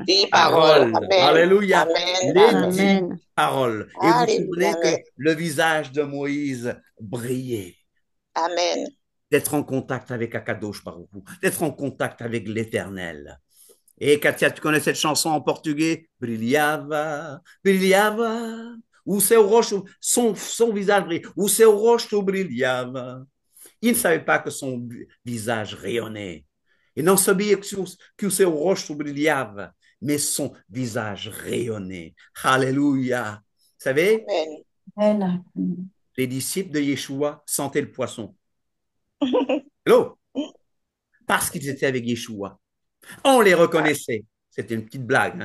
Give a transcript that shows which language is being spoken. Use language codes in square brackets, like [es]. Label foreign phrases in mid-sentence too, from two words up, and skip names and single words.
[fr] 10 paroles. Amen. Alléluia. Amen. Les Amen. 10 Amen. paroles. Et vous Alléluia. souvenez que le visage de Moïse brillait. Amen. D'être en contact avec [he] Akadosh Baruch Hu, [fr] d'être en contact avec l'Éternel. Et Katia, tu connais cette chanson en portugais? [pt] Brilhava, brilhava, o seu rosto, [fr] son visage brillait, [pt] o seu rosto brilhava. [fr] Il ne savait pas que son visage rayonnait. [pt] Et non sabia que o seu rosto brilhava, [fr] mais son visage rayonnait. Alléluia. Vous savez, Amen. les disciples de Yeshua sentaient le poisson. Hello? Parce qu'ils étaient avec Yeshua. On les reconnaissait. C'était une petite blague.